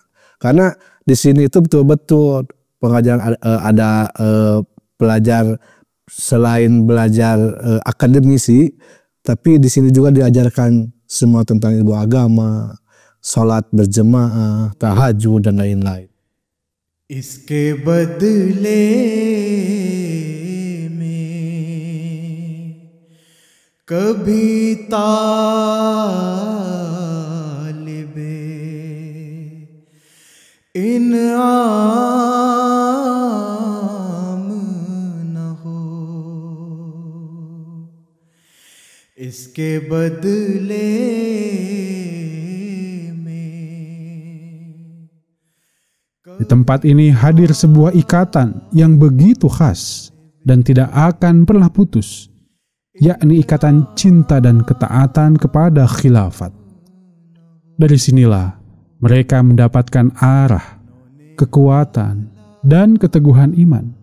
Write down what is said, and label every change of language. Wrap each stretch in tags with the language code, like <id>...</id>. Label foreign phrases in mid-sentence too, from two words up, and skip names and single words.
<id>Karena di sini itu betul-betul pengajaran ada belajar selain belajar akademisi, tapi di sini juga diajarkan semua tentang ilmu agama, sholat berjemaah, tahajud dan lain-lain.</id> <ur>اس کے بدلے میں کبھی انعام نہ ہو اس کے بدلے میں.</ur> <id>Di tempat ini hadir sebuah ikatan yang begitu khas dan tidak akan pernah putus, yakni ikatan cinta dan ketaatan kepada khilafat. Dari sinilah mereka mendapatkan arah, kekuatan, dan keteguhan iman.</id>